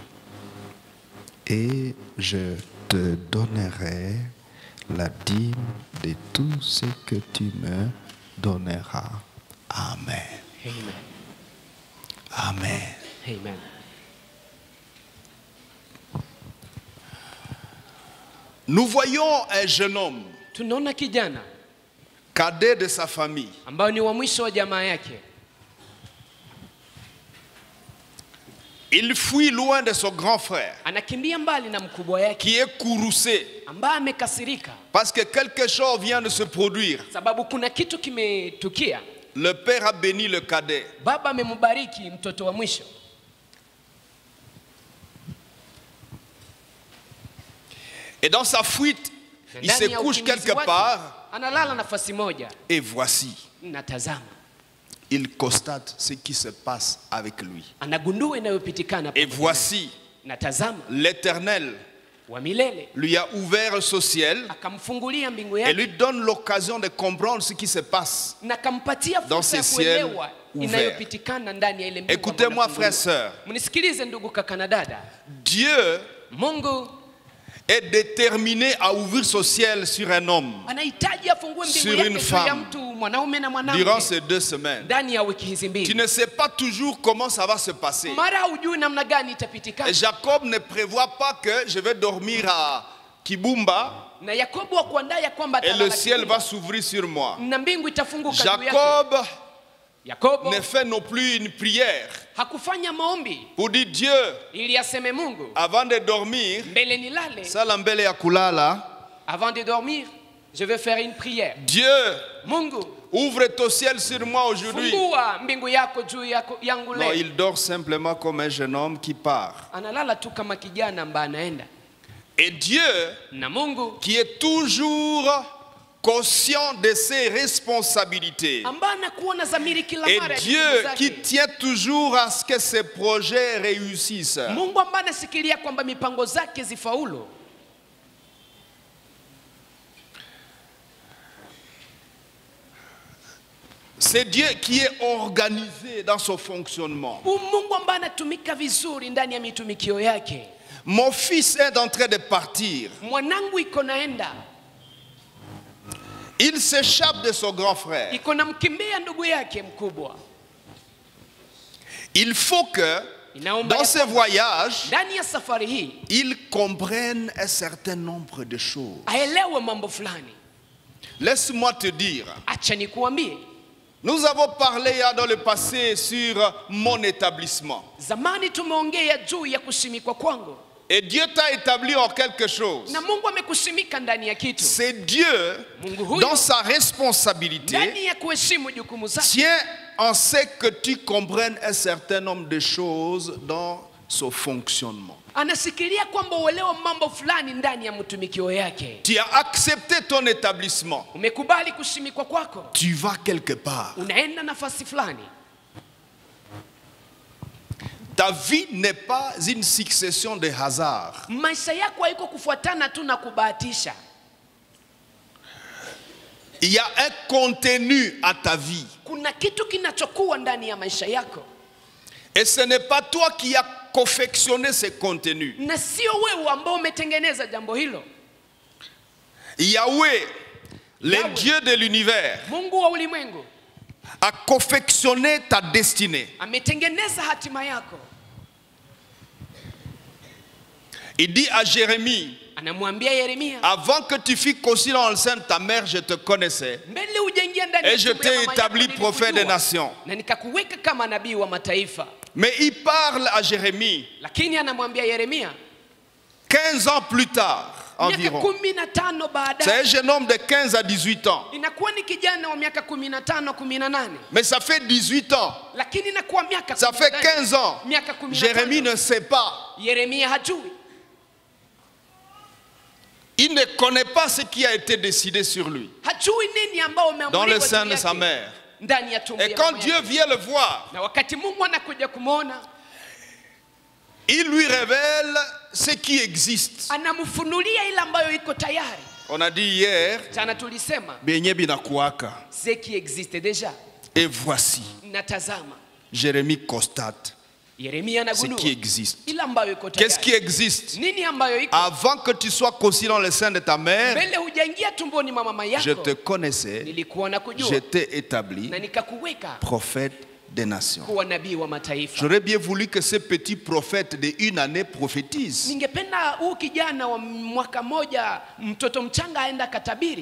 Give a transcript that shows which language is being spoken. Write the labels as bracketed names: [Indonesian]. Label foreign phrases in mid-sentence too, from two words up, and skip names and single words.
[French] Et je te donnerai la dîme de tout ce que tu me donneras. Amen. Amen. Amen. Amen. Nous voyons un jeune homme, [Swahili] Tunaona kijana [French] cadet de sa famille, [Swahili] ambao ni wa mwisho wa jamaa yake. [French] il fuit loin de son grand frère, [Swahili] Anakimbia mbali na mkubwa yake [French] qui est courroucé, [Swahili] ambaye amekasirika [French] parce que quelque chose vient de se produire. [Swahili] sababu kuna kitu kimetukia. [French] Le père a béni le cadet. [Swahili] Baba amembariki mtoto wa mwisho. [French] Et dans sa fuite, il se couche quelque part. [Swahili] Analala nafasi moja. [French] Et voici, [Swahili] Natazama. [French] il constate ce qui se passe avec lui. [Swahili] Anagundua inayopitikana. [French] Et voici, [Swahili] natazama, [French] l'Éternel [Swahili] wa milele [French] lui a ouvert ce ciel [Swahili] akamfungulia mbingu [French] et [Swahili] yake [French] lui donne l'occasion de comprendre ce qui se passe [Swahili] na kampatia [French] dans [Swahili] fursa [French] ces [Swahili] ya [French] ciels [Swahili] kuelewa [French] ouverts. [Swahili] inayopitikana ndani ya ile mbingu. [French] Écoutez-moi, frères et sœurs. [Swahili] Mnisikilize ndugu kaka na dada. [French] Dieu [Swahili] Mungu [French] est déterminé à ouvrir son ciel sur un homme [Swahili] Anahitaji afungue mbingu [French] Sur [Swahili] yake [French] une [Swahili] juu ya [French] femme. [Swahili] mtu mwanaume na [French] durant [Swahili] mwanamke [French] ces 2 semaines. [Swahili] ndani ya wiki hizi [French] Tu [Swahili] mbili. [French] ne sais pas toujours comment ça va se passer. [Swahili] Mara hujui namna gani itapitikana. [French] Et Jacob ne prévoit pas que je vais dormir à Kibumba [Swahili] Na Yakobo hakuandaa ya kwamba [French] et le [Swahili] atalala [French] ciel [Swahili] Kibumba, [French] va s'ouvrir sur moi. [Swahili] na mbingu itafunguka juu yake. [French] Jacob [Swahili] Yakobo [French] ne fait non plus une prière [Swahili] hakufanya maombi [French] pour dire Dieu, [Swahili] ili aseme Mungu, [French] avant de dormir, [Swahili] mbele nilale, sala mbele ya kulala, [French] avant de dormir, je vais faire une prière. Dieu, [Swahili] Mungu, [French] ouvre ton ciel sur moi aujourd'hui. [Swahili] fungua mbingu yako juu yangu [French] Non, [Swahili] leo. [French] il dort simplement comme un jeune homme qui part. [Swahili] Analala tu kama kijana ambaye anaenda. [French] Et Dieu, [Swahili] Na Mungu [French] qui est toujours conscient de ses responsabilités, [Swahili] ambaye anakuwa na dhamiri kila [French] et [Swahili] mara ya [French] Dieu [Swahili] jukumu [French] qui [Swahili] zake. [French] tient toujours à ce que ses projets réussissent, [Swahili] Mungu ambaye anasikilia kwamba mipango zake zifaulu. [French] c'est Dieu qui est organisé dans son fonctionnement. [Swahili] Mungu ambaye anatumika vizuri ndani ya mitumikio yake. [French] Mon fils est en train de partir. [Swahili] Mwanangu iko naenda, [French] Il s'échappe de son grand frère. [Swahili] iko na mkimbia ndugu yake mkubwa. [French] Il faut que [Swahili] Inaomba [French] dans [Swahili] ya [French] ce [Swahili] kwamba [French] voyage, [Swahili] ndani ya safari hii [French] il comprenne un certain nombre de choses. [Swahili] aelewe mambo fulani. [French] Laisse-moi te dire, [Swahili] Acha nikuambie, [French] nous avons parlé dans le passé sur mon établissement. [Swahili] zamani tumeongea juu ya kusimikwa kwangu, [French] Et Dieu t'a établi en quelque chose. [Swahili] na Mungu amekusimika ndani ya kitu. [French] C'est Dieu, [Swahili] Mungu huyo [French] dans sa responsabilité, [Swahili] ndani ya kuheshimu jukumu zake [French] tient en ce que tu comprennes un certain nombre de choses dans son fonctionnement. [Swahili] anasikilia kwamba uelewe mambo fulani ndani ya mtumikio yake. [French] Tu as accepté ton établissement. [Swahili] Umekubali kusimikwa kwako, [French] Tu vas quelque part. [Swahili] unaenda nafasi fulani. [French] Ta vie n'est pas une succession de hasards. [Swahili] Maisha yako haiko kufuatana tu na kubahatisha. [French] Il y a un contenu à ta vie. [Swahili] Kuna kitu kinachokuwa ndani ya maisha yako, [French] Et ce n'est pas toi qui as confectionné ce contenu. [Swahili] na sio wewe ambao umetengeneza jambo hilo. [French] Yahweh, le [Swahili] Yahweh. [French] Dieu de l'univers, [Swahili] Mungu wa ulimwengu [French] a confectionné ta destinée. [Swahili] ametengeneza hatima yako. [French] Il dit à Jérémie, [Swahili] Anamwambia Yeremia, [French] avant que tu fusses conçu dans le sein de ta mère, je te connaissais. [Swahili] mbele hujaingia ndani ya [French] Et je [Swahili] tumbo ya [French] t'ai [Swahili] mama [French] établi [Swahili] yako [French] prophète des [Swahili] nilikujua, [French] nations. [Swahili] na nikakuweka kama nabii wa mataifa. [French] Mais il parle à Jérémie [Swahili] Lakini anamwambia Yeremia [French] 15 ans plus tard [Swahili] miaka [French] environ. [Swahili] 15 [French] C'est [Swahili] baadaye, [French] un jeune homme de 15 à 18 ans. [Swahili] inakuwa ni kijana wa miaka 15 18, [French] Mais ça fait 18 ans. [Swahili] lakini inakuwa miaka [French] Ça fait [Swahili] 18, [French] 15 ans. [Swahili] miaka 15. [French] Jérémie ne sait pas. [Swahili] Yeremia hajui, [French] Il ne connaît pas ce qui a été décidé sur lui [Swahili] hajui nini ambao [French] dans le [Swahili] umeamriwa [French] sein [Swahili] juu [French] de sa [Swahili] yake [French] mère. [Swahili] ndani ya tumbo [French] Et [Swahili] ya [French] quand [Swahili] mama [French] Dieu [Swahili] yake. [French] vient le voir, [Swahili] Na wakati Mungu anakuja kumwona, [French] il lui révèle ce qui existe. [Swahili] anamfunulia ile ambayo iko tayari. [French] On a dit hier, [Swahili] Jana tulisema Benye binakuaka. [French] ce qui existe déjà. Et voici, [Swahili] Natazama, [French] Jérémie constate [Swahili] Yeremia [French] ce [Swahili] anagundua [French] qui existe. [Swahili] ile ambayo iko [French] Qu'est-ce qui [Swahili] tayari. [French] existe? [Swahili] Nini ambayo iko [French] Avant que tu sois conçu dans le sein de ta mère, [Swahili] mbele hujaingia tumboni mwa mama [French] je [Swahili] yako, [French] te connaissais, [Swahili] nilikuwa [French] je [Swahili] nakujua [French] t'ai établi [Swahili] na nikakuweka [French] prophète des nations. [Swahili] kuwa nabii wa mataifa. [French] J'aurais bien voulu que ce petit prophète de une année prophétise. [Swahili] Ningependa huu kijana wa mwaka moja, mtoto mchanga, aenda katabiri,